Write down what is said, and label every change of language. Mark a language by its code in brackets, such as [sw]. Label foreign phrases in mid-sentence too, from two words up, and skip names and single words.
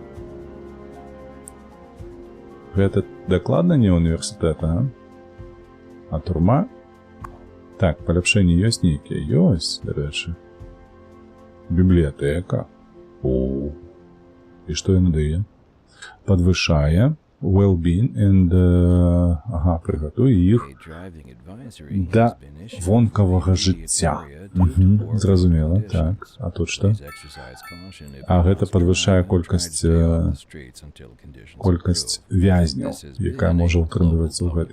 [be] Гэта дакладна не універсітэт, а турма? Так, паляпшэнні ёсць нейкія? Ёсць, дарэчы. Бібліятэка. О. І што яна дае? Падвышае [en] well-being and [be] прыгатуе іх да вонкавага жыцця. Зразумела, так. А тут што? А гэта падвышае колькасць вязняў, якая можа ўтрымлівацца ў гэтай.